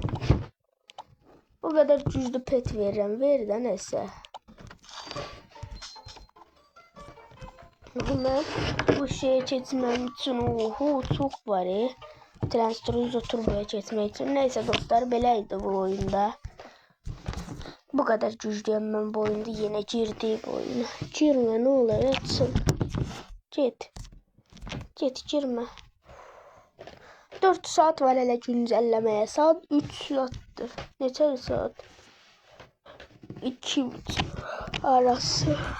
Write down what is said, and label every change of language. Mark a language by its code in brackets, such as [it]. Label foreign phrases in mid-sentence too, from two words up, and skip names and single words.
[az] Bu qədər güclü pet verirəm. Ver də nəsə. Mən bu şeye keçməm üçün çox var. Transfer turboya keçmək üçün. Neyse dostlar, belə idi bu oyunda. [tr] Bu kadar güçlüyüm ben bu oyunda. Yine girdik oyuna. Girme ne olur etsin. Git. Girme. 4 saat var hele güncellemeye. Saat 3 saattir. [az] Neçə saat? [tr] 2 arası.